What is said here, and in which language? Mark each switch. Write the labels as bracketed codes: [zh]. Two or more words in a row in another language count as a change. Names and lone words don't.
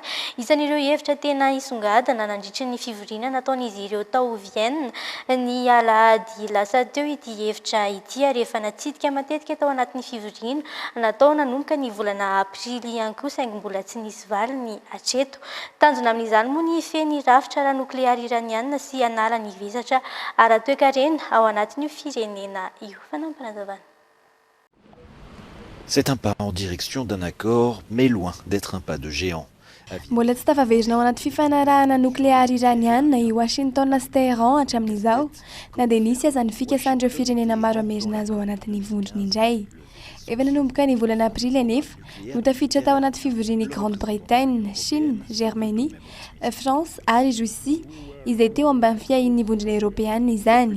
[mg] Isan'ireo hevitra tena isongadana nandritry ny fivoriana nataon'izy ireo tao Vienne ny alahady lasa teo ity hevitra ity ary efa natsidika matetika tao anatin'ny fivoriana natao nanomboka ny volana aprily ihany koa saingy mbola tsy nisy valiny hatreto. Tanjona amin'izany moa ny feny rafitra ara nukleary iraniana sy anala ny vesatra ara-toekarena ao anatin'io firenena io. Fanampanazavana. [fr] C'est un pas en direction d'un accord, mais loin d'être un pas de géant. [mg] Mbola tsy tafaverina ao anaty fifanarahana nukleary iraniana i Washington sy Teheran hatramin'izao na dia nisy aza ny fikasandreo firenena maro amerina azy ao anatin'ny vondrony indray. Efa nanomboka ny volana aprily anefa no tafiditra tao anaty fivoriany Grande-Bretagne, Chine, Germanie, France ary Russie izay teo ambany fiahin'ny vondrona Europeana izany.